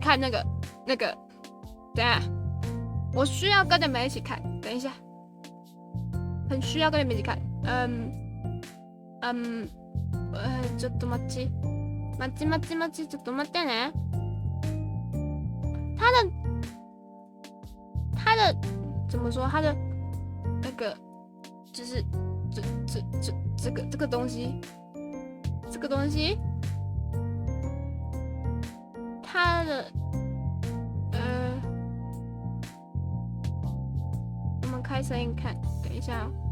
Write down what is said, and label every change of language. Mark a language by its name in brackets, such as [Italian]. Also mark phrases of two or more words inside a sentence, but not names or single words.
[Chinese] 看那个，等一下，我需要跟你们一起看，等一下，很需要跟你们一起看， [Japanese] ちょっと待ち、ちょっと待ってね。 [Chinese] 他的怎么说？他的那个就是这个东西，他的我们开声音看，等一下哦。